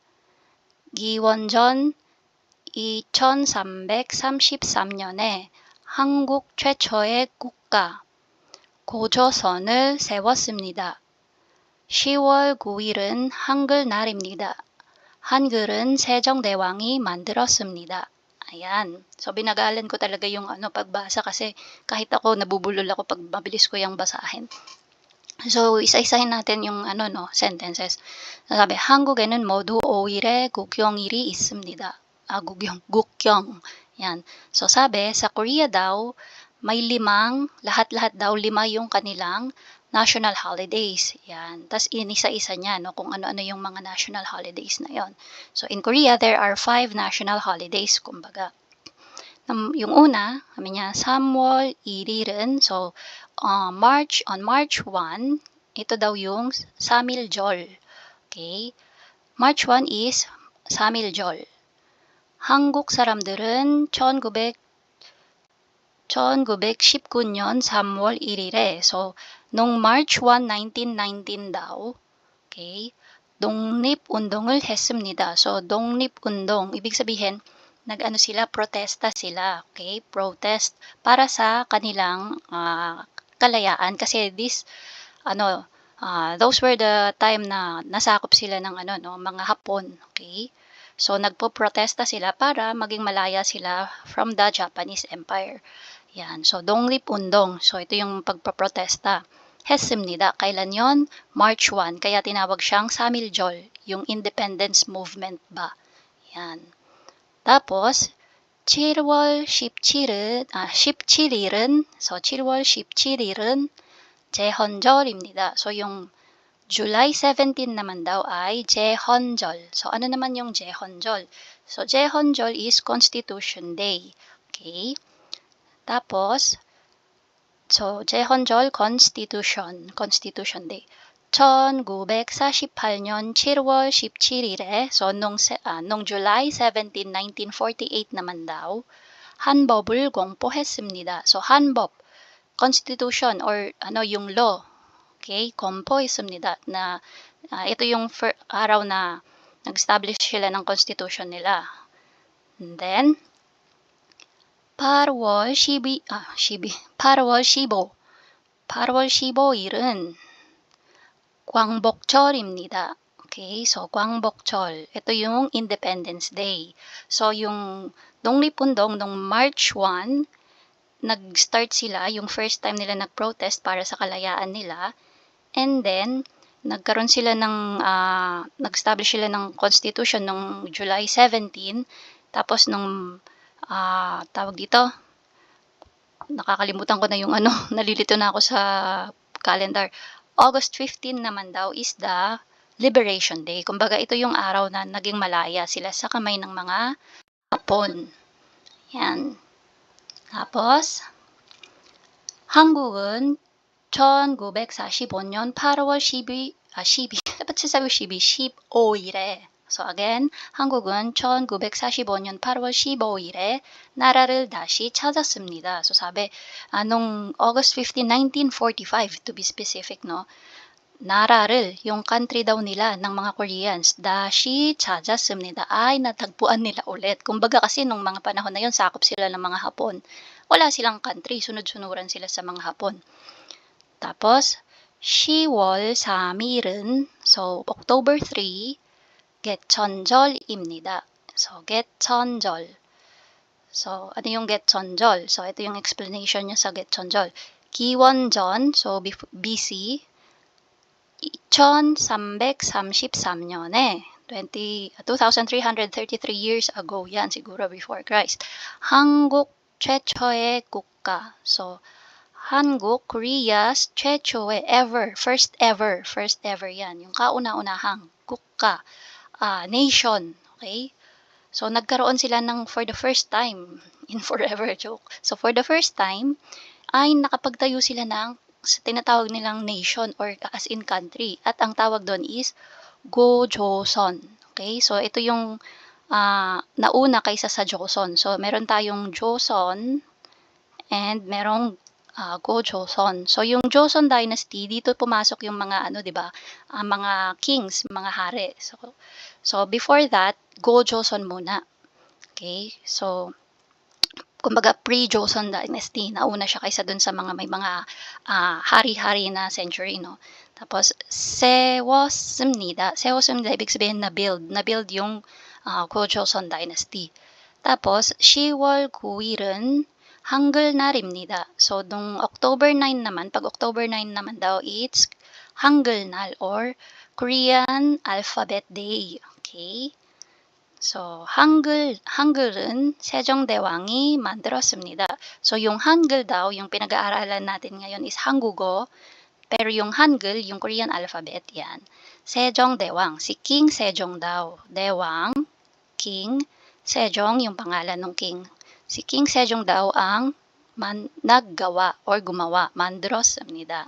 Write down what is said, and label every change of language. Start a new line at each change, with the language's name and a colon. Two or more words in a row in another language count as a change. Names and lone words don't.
Korean: 기원전 2333년에 한국 최초의 국가, 고조선을 세웠습니다. 10월 9일은 한글날입니다. 한글은 세종대왕이 만들었습니다.
Filipino: Ayan. So, binagalan ko talaga yung pagbasa kasi kahit ako nabubulol ako pag mabilis ko yung basahin. So, isa-isahin natin yung sentences. Sabi,
Korean: 한국에는 모두 5일의 국경일이 있습니다. 국경.
Filipino: Yan. So, sabi, sa Korea daw, may lahat-lahat daw 5 yung kanilang
English: national holidays.
Filipino: Yan. Tapos, inisa-isa niya, kung ano-ano yung mga
English: national holidays
Filipino: na yon.
English: So, in Korea, there are 5 national holidays,
Filipino: kumbaga. Yung una, sabi niya,
Korean: 3월 1일은,
English: so, on March 1,
Filipino: ito daw yung 3.1절.
English: Okay? March 1 is 3.1절.
Korean: 한국 사람들은 1919년 3월 1일에,
Filipino: so, nung March 1, 1919 daw,
Korean: okay, 독립운동을 했습니다. So, 독립운동,
Filipino: ibig sabihin, protesta sila, okay, protest para sa kanilang kalayaan kasi
English: those were the time
Filipino: na nasakop sila ng mga Hapon, okay? So nagpo-protesta sila para maging malaya sila
English: from the Japanese Empire.
Filipino: Yan.
Korean: So 독립운동.
Filipino: So ito yung pagpo-protesta. 했습니다. Kailan yon? March 1. Kaya tinawag siyang Samiljeol, yung
English: independence movement
Filipino: ba. Yan. tapos
Korean: 7월 17일은 so 7월 17일은 제헌절입니다.
Filipino: So yung July 17 naman daw ay 제헌절. So ano naman yung 제헌절? So 제헌절
English: is Constitution Day.
Filipino: Okay? Tapos so 제헌절 Constitution Day.
Korean: 1948년 7월 17일에
Filipino: so nung July 17, 1948 naman daw
Korean: 한법을 공포했습니다.
English: So 한법 constitution or yung law.
Filipino: Okay, 공포했습니다 na ito yung araw na nag-establish sila ng constitution nila.
English: And then
Korean: 8월 15일은 광복절입니다. Okay, so 광복절.
Filipino: Ito yung Independence Day. So yung 독립운동 nung March 1, nag-start sila, yung
English: first time
Filipino: nila nag-protest para sa kalayaan nila. And then nagkaroon sila nag-establish sila ng constitution nung July 17. Tapos nung tawag dito, nakakalimutan ko na yung nalilito na ako sa calendar.
English: August 15
Filipino: naman daw
English: is the Liberation Day.
Filipino: Kumbaga ito yung araw na naging malaya sila sa kamay ng mga Hapon. Yan. Tapos
Korean: 한국은 1945년 8월 12,
Filipino: ba't sinasabi ko 15일에.
English: So again,
Korean: 한국은 1945년 8월 15일에 나라를 다시 찾았습니다.
Filipino: So sabi, nung August 15, 1945
English: to be specific,
Filipino: no?
Korean: 나라를,
Filipino: yung country daw nila ng mga Koreans,
Korean: 다시 찾았습니다.
Filipino: Ay, natagpuan nila ulit. Kumbaga kasi nung mga panahon na yun, sakop sila ng mga Hapon. Wala silang country, sunod-sunuran sila sa mga Hapon. Tapos,
Korean: 10월 3일은,
English: so October 3,
Korean: 개천절입니다. So, 개천절.
Filipino: So, ano yung 개천절? So, ito yung explanation niya sa 개천절. 기원전, so BC, 2333년에
English: 2333 years ago
Filipino: yan siguro
English: before Christ.
Korean: 한국 최초의 국가. So, 한국, Korea's 최초의
English: first ever
Korean: yan.
Filipino: Yung kauna-unahang 국가, nation. Okay? So, nagkaroon sila ng
English: for the first time in forever joke. So, for the first time,
Filipino: ay nakapagtayo sila ng tinatawag nilang nation or as in country. At ang tawag doon is Go-Joseon. Okay? So, ito yung nauna kaysa sa Joseon. So, meron tayong Joseon and merong Go-Joseon. So, yung Joseon Dynasty, dito pumasok yung mga di ba? Mga kings, mga hari. So before that, Go-Joseon muna. Okay? So, kumbaga pre-Joseon Dynasty, nauna siya kaysa dun sa mga may mga hari-hari na century, no? Tapos,
Korean: 세웠습니다. 세웠습니다,
Filipino: ibig sabihin na-build yung Go-Joseon Dynasty. Tapos,
Korean: 10월 9일은 한글날입니다.
Filipino: So, nung October 9 naman, pag October 9 naman daw,
English: it's 한글날 or Korean Alphabet Day. Okay? So,
Korean: 한글은 세종대왕이 만들었습니다.
Filipino: So, yung 한글 daw, yung pinag-aaralan natin ngayon is 한국어, pero yung 한글, yung
English: Korean alphabet,
Filipino: yan. 세종대왕, si King Sejong daw. Dewang, King, Sejong, yung pangalan ng king. Si King Sejong daw ang naggawa or gumawa, 만들었습니다.